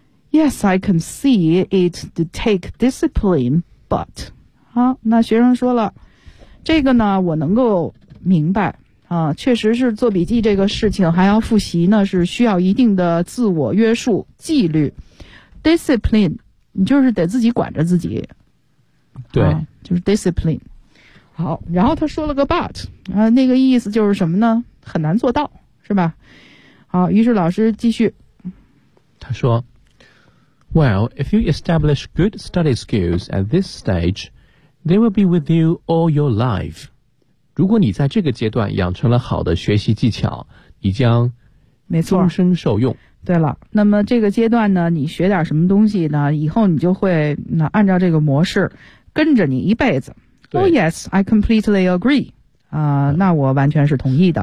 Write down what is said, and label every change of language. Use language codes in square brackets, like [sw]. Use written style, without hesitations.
[en] Yes, I can see it to take discipline, but [zh] 那学生说了，这个呢我能够明白啊，确实是做笔记这个事情还要复习呢，是需要一定的自我约束纪律 discipline， 你就是得自己管着自己。对，就是 discipline。好，然后他说了个 but， 那个意思就是什么呢？很难做到，是吧？好，于是老师继续，他说 [en] Well, if you establish good study skills at this stage, they will be with you all your life。 [zh] 如果你在这个阶段养成了好的学习技巧，你将终身受用。对了，那么这个阶段呢，你学点什么东西呢，以后你就会按照这个模式跟着你一辈子。 [en] Oh yes, I completely agree. [zh] 那我完全是同意的。